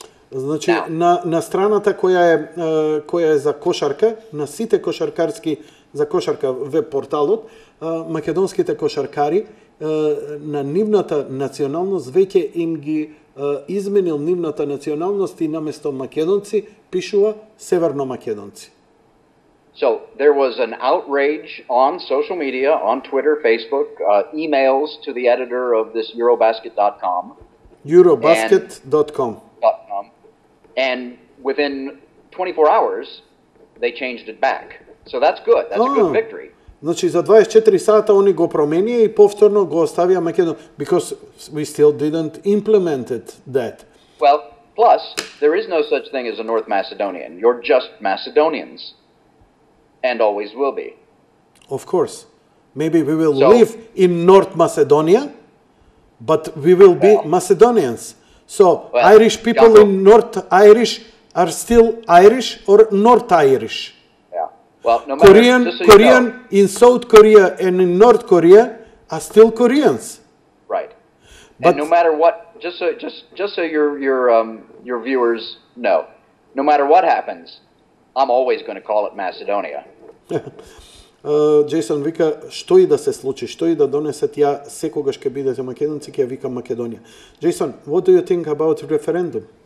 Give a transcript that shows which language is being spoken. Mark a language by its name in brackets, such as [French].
[Macedonian] Значи, на страната која е за кошарка, на сите кошаркарски за кошарка веб порталот, македонските кошаркари на нивната националност веќе им ги изменил нивната националност и наместо македонци пишува северно македонци. [English] So there was an outrage on social media, on Twitter, Facebook, emails to the editor of this Eurobasket.com. Eurobasket.com. And within 24 hours, they changed it back. So that's good. That's a good victory. [Macedonian] Значи за 24 сата они го променија и повторно го оставија Македон, [English] because we still didn't implemented that. Well, plus there is no such thing as a North Macedonian. You're just Macedonians, and always will be. Of course, maybe we will live in North Macedonia, but we will be Macedonians. So Irish people in North Irish are still Irish or North Irish. Well, no matter, Korean in South Korea and in North Korea are still Koreans. Right. But and no matter what, just so your viewers know, no matter what happens, I'm always going to call it Macedonia. [Macedonian] Џејсон вика, што и да се случи, што и да донесет, ја секогаш ќе бидете македонци, ќе ја викам Македонија. [English] Џејсон, what do you think about referendum?